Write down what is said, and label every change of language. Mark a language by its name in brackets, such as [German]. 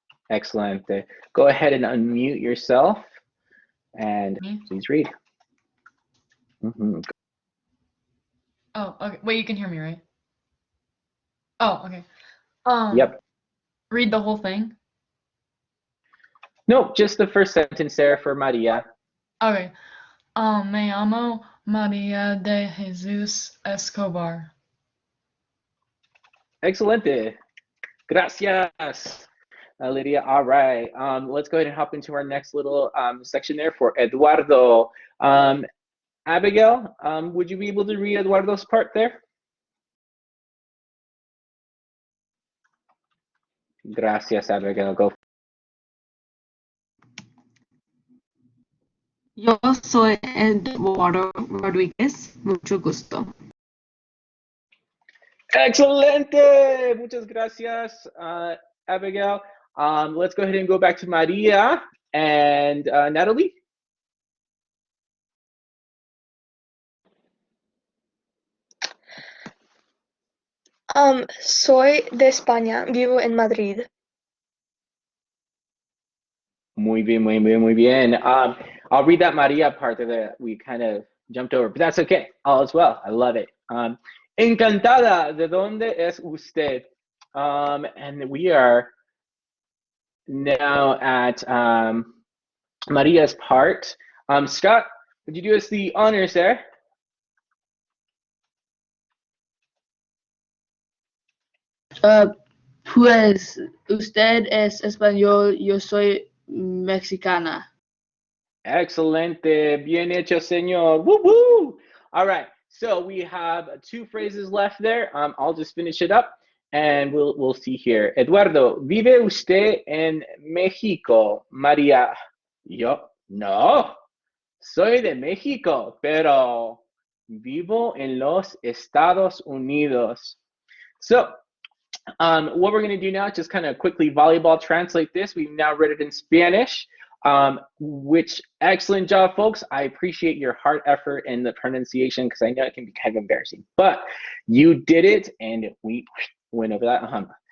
[English] Excellent. Go ahead and unmute yourself and please read. Oh, okay. Wait, you can hear me, right? Oh, okay. Yep. Read the whole thing? No, just the first sentence there for Maria. Okay. [Spanish] Me llamo María de Jesús Escobar. Excelente. Gracias, Lydia. [English] All right. Let's go ahead and hop into our next little section there for Eduardo. Abigail, would you be able to read Eduardo's part there? Gracias, Abigail. Go. [Spanish] Yo soy Eduardo Rodríguez, mucho gusto. Excelente. Muchas gracias, Abigail. [English] Let's go ahead and go back to Maria and Natalie. [Spanish] Soy de España, vivo en Madrid. Muy bien, muy bien, muy bien. [English] I'll read that Maria part that we kind of jumped over, but that's okay. All is well. I love it. [Spanish] Encantada. ¿De dónde es usted? [English] And we are now at Maria's part. Scott, would you do us the honors there? [Spanish] Pues usted es español, yo soy mexicana. Excelente. Bien hecho, señor. [English] Woo woo. All right. So we have two phrases left there. I'll just finish it up. And we'll see here. [Spanish] Eduardo, ¿vive usted en México? María, yo no, soy de México, pero vivo en los Estados Unidos. [English] So, what we're going to do now is just kind of quickly volleyball translate this. We've now read it in Spanish, which excellent job, folks. I appreciate your hard effort and the pronunciation because I know it can be kind of embarrassing, but you did it and we went over that hump.